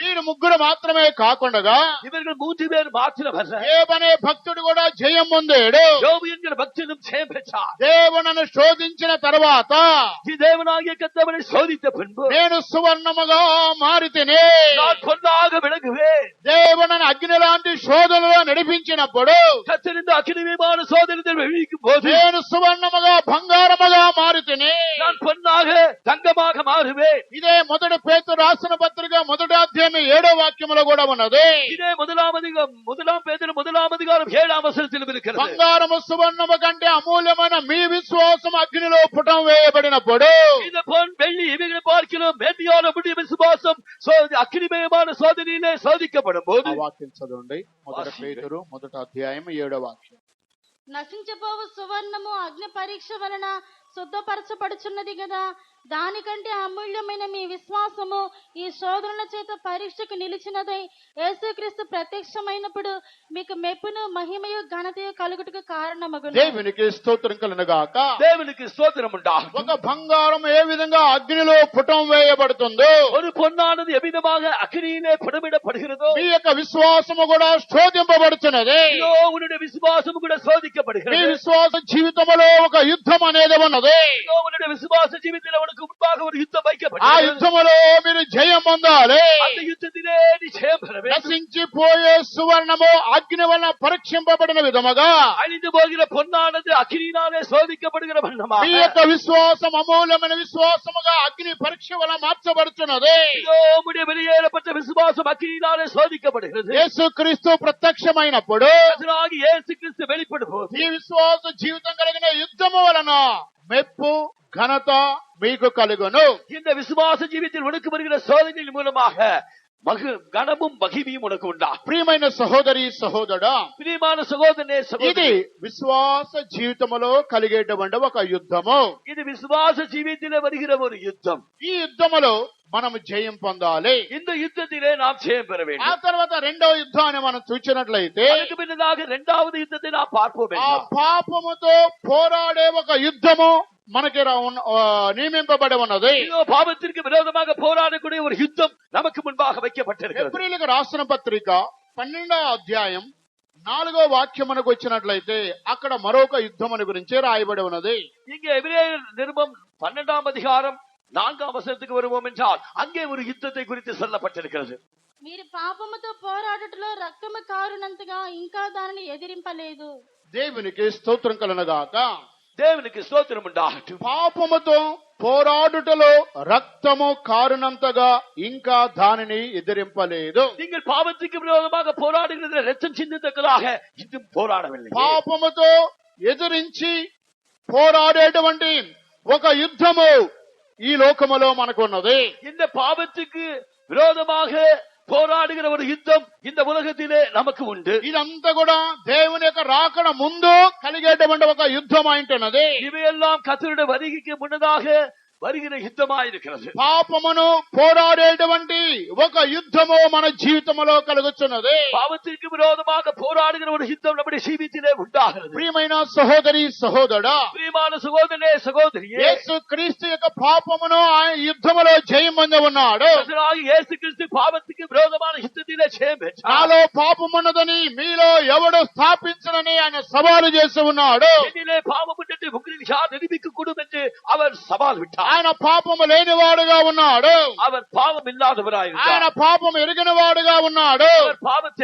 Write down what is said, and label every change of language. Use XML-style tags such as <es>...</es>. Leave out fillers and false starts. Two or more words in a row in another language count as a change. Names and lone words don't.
<te>వీరు ముగ్గురు మాత్రమే కాకుండా</te> <ta>இவர்கள் 3 பேர் மாத்திரமல்ல,</ta> <te>ఏబనే భక్తుడు కూడా జయం పొందాడు.</te> <ta>யோபு என்கிற பக்தனும் ஜெயம் பெற்றார்.</ta> <te>దేవునను శోధించిన తర్వాత</te> <ta>தேவனாகிய கர்த்தரை சோதித்த பின்பு</ta> <te>నేను సువర్ణముగా మారితిని.</te> <ta>நான் பொன்னாக விளங்குவேன்.</ta> <te>దేవునను అగ్ని లాంటి శోధనలో నడిపించినప్పుడు</te> <ta>கர்த்தர் இந்த அக்கினிமயமான சோதனையில் வெளிக்கும் போது</ta> <te>నేను సువర్ణముగా బంగారముగా మారితిని.</te> <ta>நான் பொன்னாக தங்கமாக மாறுவேன்.</ta> <te>ఇదే మొదటి పేతురు రాసిన పత్రిక 1వ అధ్యాయం 7వ వాక్యములో కూడా ఉన్నది.</te> <ta>இதே முதலாம் பேதுரு 1ஆம் அதிகாரம் 7ஆம் வசனத்திலும் இருக்கிறது.</ta> <te>బంగారము సువర్ణము కంటే అమూల్యమైన మీ విశ్వాసం అగ్నిలో పుటం వేయబడినప్పుడు</te> <ta>இந்த பொன் வெள்ளி இவைகளை பார்க்கிறோம் மேன்மையான நம்முடைய விசுவாசம் அக்கினிமயமான சோதனையிலே சோதிக்கப்படும்</ta> <te>ఆ</te> <ta>போது</ta> <te>వాక్యం చదవండి. 1 పేతురు 1వ అధ్యాయం 7వ వాక్యం. నశించబోవు సువర్ణము అగ్ని పరీక్ష వలన శుద్ధపరచబడుచున్నది కదా, దానికంటే అమూల్యమైన మీ విశ్వాసము ఈ శోధనల చేత పరీక్షకు నిలిచినదై యేసుక్రీస్తు ప్రత్యక్షమైనప్పుడు మీకు మెప్పును మహిమయు ఘనతయు కలుగుటకు కారణమగును. దేవునికి స్తోత్రం కలుగుగాక.</te> <ta>தேவனுக்கு ஸ்தோத்திரம் உண்டாகும்.</ta> <te>ఒక బంగారం ఏ విధంగా అగ్నిలో పుటం వేయబడుతుందో</te> <ta>ஒரு பொன்னானது எவ்விதமாக அக்கினியிலே புடமிடப்படுகிறதோ</ta> <te>మీ యొక్క విశ్వాసము కూడా శోధింపబడుతున్నది.</te> <ta>இதோ உன்னுடைய விசுவாசம் கூட</ta> <te>మీ</te> <ta>சோதிக்கப்படுகிறது.</ta> <te>విశ్వాస జీవితంలో ఒక యుద్ధం అనేది ఉన్నది. ఉన్నది.</te> <ta>உன்னுடைய விசுவாச ஜீவிதத்தில் உனக்கு முன்பாக ஒரு யுத்தம்</ta> <te>ఆ</te> <ta>வைக்கப்பட்டது.</ta> <te>యుద్ధములో మీరు జయం పొందాలి.</te> <ta>அந்த யுத்தத்திலே நீ ஜெயம் பெற வேண்டும்.</ta> <te>నశించిపోయే సువర్ణము అగ్ని వలన పరీక్షింపబడిన విధముగా</te> <ta>அழிந்து போகிற பொன்னானது அக்கினியினாலே சோதிக்கப்படுகிற</ta> <te>మీ</te> <ta>வண்ணமாக</ta> <te>యొక్క విశ్వాసం అమూల్యమైన విశ్వాసముగా అగ్ని పరీక్ష వలన మార్చబడుతున్నది.</te> <ta>இதோ உம்முடைய வெளியேறப்பட்ட விசுவாசம் அக்கினியினாலே சோதிக்கப்படுகிறது.</ta> <te>యేసుక్రీస్తు ప్రత్యక్షమైనప్పుడు</te> <ta>கர்த்தராகிய இயேசு கிறிஸ்து வெளிப்படும் போது</ta> <te>ఈ విశ్వాస జీవితం కలిగిన యుద్ధము వలన మెప్పు ఘనత మీకు కలుగును.</te> <ta>இந்த விசுவாச ஜீவித்தில் உனக்கு வருகிற சோதனையின் மூலமாக கனமும் மகிமையும் உனக்கு உண்டா.</ta> <te>ప్రియమైన సహోదరి సహోదరుడా,</te> <ta>பிரியமான சகோதரனே</ta> <te>ఇది</te> <ta>சகோதரி,</ta> <te>విశ్వాస జీవితములో కలిగేటువంటి ఒక యుద్ధము.</te> <ta>இது விசுவாச ஜீவித்திலே வருகிற ஒரு யுத்தம்.</ta> <te>ఈ యుద్ధములో మనం జయం పొందాలి.</te> <ta>இந்த யுத்தத்திலே நாம் ஜெயம் பெற</ta> <te>ఆ</te> <ta>வேண்டும்.</ta> <te>తర్వాత రెండో యుద్ధాన్ని మనం చూసినట్లయితే</te> <ta>அதுக்கு பின்னதாக இரண்டாவது யுத்தத்தை நாம் பார்ப்போம்.</ta> <te>ఆ పాపముతో పోరాడే ఒక యుద్ధము మనకి నియమింపబడి ఉన్నది.</te> <ta>இதோ பாவத்திற்கு விரோதமாக போராடக்கூடிய ஒரு யுத்தம் நமக்கு முன்பாக வைக்கப்பட்டிருக்கிறது.</ta> <te>ఎబ్రీయులకు రాసిన పత్రిక 12వ అధ్యాయం 4వ వాక్యమునకు వచ్చినట్లయితే అక్కడ మరొక యుద్ధముని గురించి రాయబడి ఉన్నది.</te> <ta>இங்கே எபிரேயர் நிருபம் 12ஆம் அதிகாரம் 4ஆம் வசனத்துக்கு வருவோம் என்றால் அங்கே ஒரு யுத்தத்தை குறித்து சொல்லப்பட்டிருக்கிறது.</ta> <te>మీరు పాపముతో పోరాడుటలో రక్తము కారునంతగా ఇంకా దానిని ఎదిరింపలేదు. దేవునికి స్తోత్రం కలుగుగాక.</te> <ta>தேவனுக்கு ஸ்தோத்திரம் உண்டாகட்டும்.</ta> <te>పాపముతో పోరాడుటలో రక్తము కారునంతగా ఇంకా దానిని ఎదిరింపలేదు.</te> <ta>நீங்கள் பாவத்துக்கு விரோதமாக போராடுகிறதில் ரத்தம் சிந்தத்தக்கதாக இன்னும் போராடவில்லை.</ta> <te>పాపముతో ఎదిరించి పోరాడేటువంటి ఒక యుద్ధము ఈ లోకములో మనకు ఉన్నది.</te> <ta>இந்த பாவத்துக்கு விரோதமாக போராடுகிற ஒரு யுத்தம் இந்த உலகத்திலே நமக்கு உண்டு.</ta> <te>ఇదంతా కూడా దేవుని యొక్క రాకడ ముందు కలిగేటువంటి ఒక యుద్ధం అయింటున్నది.</te> <ta>இவையெல்லாம் கர்த்தருடைய வருகைக்கு முன்னதாக வருகிற யுத்தமாயிருக்கிறது.</ta> <te>పాపమును పోరాడేటువంటి ఒక యుద్ధము మన జీవితంలో కలుగుతున్నది.</te> <ta>பாவத்திற்கு விரோதமாக போராடுகிற ஒரு யுத்தம் நம்முடைய ஜீவித்திலே உண்டாகிறது.</ta> <te>ప్రియమైన సహోదరి సహోదరుడా,</te> <ta>பிரியமான சகோதரனே சகோதரியே,</ta> <te>యేసు క్రీస్తు యొక్క పాపమును ఆయన యుద్ధములో జయం పొంది ఉన్నాడు.</te> <ta>கர்த்தராகிய இயேசு கிறிஸ்து பாவத்துக்கு விரோதமான யுத்தத்திலே ஜெயம் பெற்றார்.</ta> <te>నాలో పాపమున్నదని మీలో ఎవడు స్థాపించనని ఆయన సవాలు చేసి ఉన్నాడు.</te> <ta>என்னிலே பாவம் உண்டு உங்களில் யார் நிரூபிக்க கூடும் என்று அவர் சவால் விட்டார்.</ta> <te>ఆయన పాపము లేనివాడుగా ఉన్నాడు.</te> <ta>அவர் பாவம் இல்லாதவராயிருந்தார்.</ta> <te>ఆయన పాపము ఎరిగిన వాడుగా ఉన్నాడు.</te> <ta>அவர் பாவத்தை</ta>